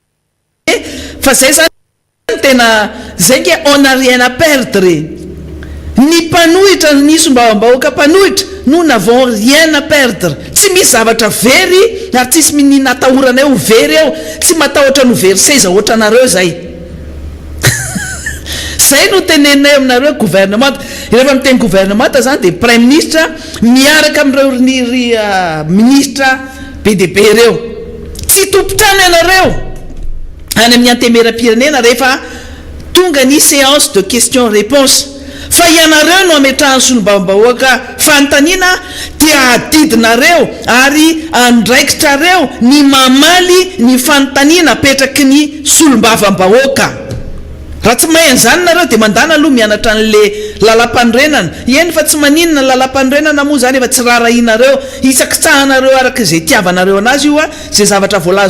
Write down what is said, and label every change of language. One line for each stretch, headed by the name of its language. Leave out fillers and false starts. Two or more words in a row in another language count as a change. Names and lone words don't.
Malagasy: fa zay zany tena zay nge
French: on a rien à perdre
Malagasy: ny mpanohitra ny sombambahoaka mpanohitra
French: nous n'avons rien à perdre
Malagasy: tsy misy zavatra very ary tsisy minina atahoranay ho very eo tsy matahotra no very seza ohatra anareo zay zay no tenenay aminareo gouvernement rehefa miteny gouvernement zany de prime ministre miaraka am'ireo ministre BDB reo tsy tompotrano ianareo any amin'ny antemeram-pirenena rehefa tonga ny
French: séance de question réponse
Malagasy: fa ianareo no ametrahany solombambahoaka fanontaniana dia adidinareo ary andraikitrareo ny mamaly ny fanontaniana apetraky ny solombavam-bahoaka raha tsy mahay an'izany nareo de mandana aloha mianatra an'le lalam-panorenana eny fa tsy maninona lalam-panorenana moa zany efa tsy rarahinareo isakitsahanareo araka zay tiavanareo anazy io a zay zavatra voalaza